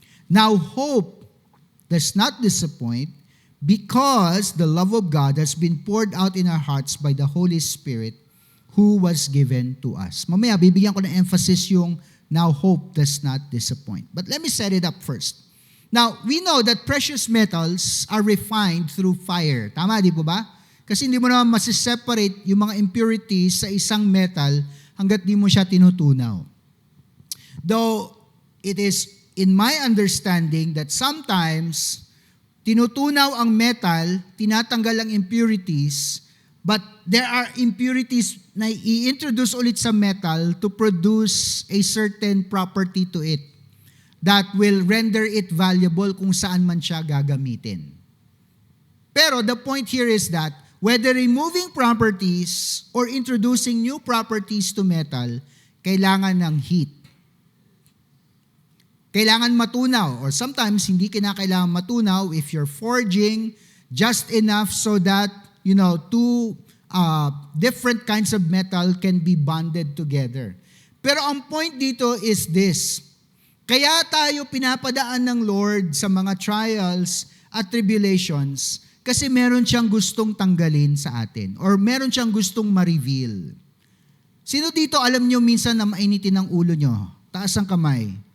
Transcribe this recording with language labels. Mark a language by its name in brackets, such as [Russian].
[English] Now, hope does not disappoint because the love of God has been poured out in our hearts by the Holy Spirit who was given to us. [Filipino] Mamaya, bibigyan ko ng emphasis yung [English] now hope does not disappoint. But let me set it up first. Now, we know that precious metals are refined through fire. [Filipino] Tama, di po ba? Kasi hindi mo naman masiseparate yung mga impurities sa isang metal hanggat di mo siya tinutunaw. [English] Though, it is in my understanding that sometimes, [Filipino] tinutunaw ang metal, tinatanggal ang impurities, [English] but there are impurities na i-introduce ulit sa metal to produce a certain property to it that will render it valuable [Filipino] kung saan man siya gagamitin. [English] Pero the point here is that whether removing properties or introducing new properties to metal, [Filipino] kailangan ng heat. Kailangan matunaw, [English] or sometimes [Filipino] hindi kinakailangan matunaw [English] if you're forging just enough so that, two different kinds of metal can be bonded together. [Filipino] Pero ang point dito is this. Kaya tayo pinapadaan ng Lord sa mga trials at tribulations kasi meron siyang gustong tanggalin sa atin or meron siyang gustong ma-reveal. Sino dito alam nyo minsan na mainitin ang ulo nyo? Taas ang kamay.